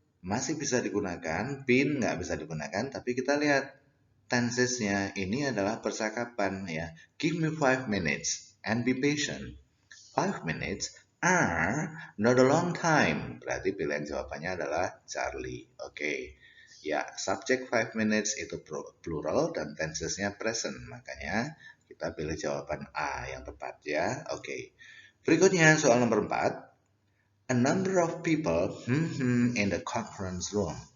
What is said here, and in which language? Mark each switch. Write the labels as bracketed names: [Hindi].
[Indonesian] masih bisa digunakan, been nggak bisa digunakan, tapi kita lihat tensesnya ini adalah percakapan ya. [English] Give me 5 minutes and be patient. 5 minutes are not a long time. [Indonesian] Berarti pilihan jawabannya adalah Charlie. Oke. Ya, subject 5 minutes itu plural dan tensesnya present. Makanya kita pilih jawaban A yang tepat ya. Oke. Berikutnya soal nomor 4. [English] A number of people in the conference room.